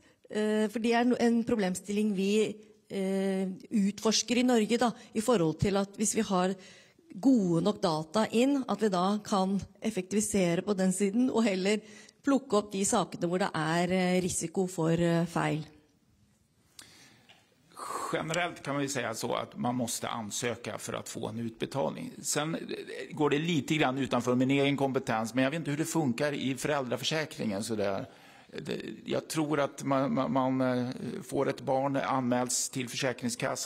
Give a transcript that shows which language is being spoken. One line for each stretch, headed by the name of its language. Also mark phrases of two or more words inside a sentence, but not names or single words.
Norwegian: For det er en problemstilling vi utforsker i Norge da, i forhold til at hvis vi har gode nok data inn, at vi da kan effektivisere på den siden og heller plukke opp de sakene hvor det er risiko for feil.
Swedish: Generellt kan man ju säga så att man måste ansöka för att få en utbetalning. Sen går det lite grann utanför min egen kompetens, men jag vet inte hur det funkar i föräldraförsäkringen så där. Jag tror att man får ett barn anmäls till Försäkringskassan.